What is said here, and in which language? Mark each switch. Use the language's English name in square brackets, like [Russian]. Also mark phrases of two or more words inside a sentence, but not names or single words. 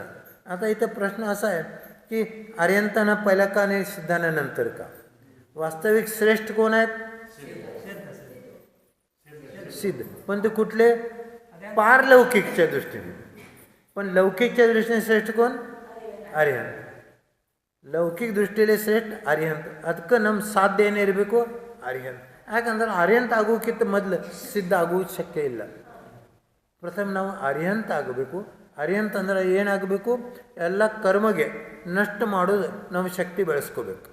[Marathi] आता इथं प्रश्न असा आहे की आर्यंतांना पहिला का नाही, सिद्धांना नंतर का? वास्तविक श्रेष्ठ कोण आहेत? सिद्ध. पण ते कुठले? पारलौकिकच्या दृष्टीने. पण लौकिकच्या दृष्टीने श्रेष्ठ कोण? आर्यंत. [Kannada] ಲೌಕಿಕ ದೃಷ್ಟಿಯಲ್ಲಿ ಶ್ರೇಷ್ಠ ಅರ್ಹಂತ. ಅದಕ್ಕೆ ನಮ್ಮ ಸಾಧ್ಯ ಏನಿರಬೇಕು? ಅರ್ಹಂತ. ಯಾಕಂದ್ರೆ ಅರ್ಹಂತ ಆಗೋಕ್ಕಿಂತ ಮೊದಲು ಸಿದ್ಧ ಆಗುವುದು ಶಕ್ಯ ಇಲ್ಲ. ಪ್ರಥಮ ನಾವು ಅರ್ಹಂತ ಆಗಬೇಕು. ಅರ್ಹಂತ ಅಂದ್ರೆ ಏನಾಗಬೇಕು? ಎಲ್ಲ ಕರ್ಮಗೆ ನಷ್ಟ ಮಾಡೋದು ನಮ್ಮ ಶಕ್ತಿ ಬೆಳೆಸ್ಕೋಬೇಕು.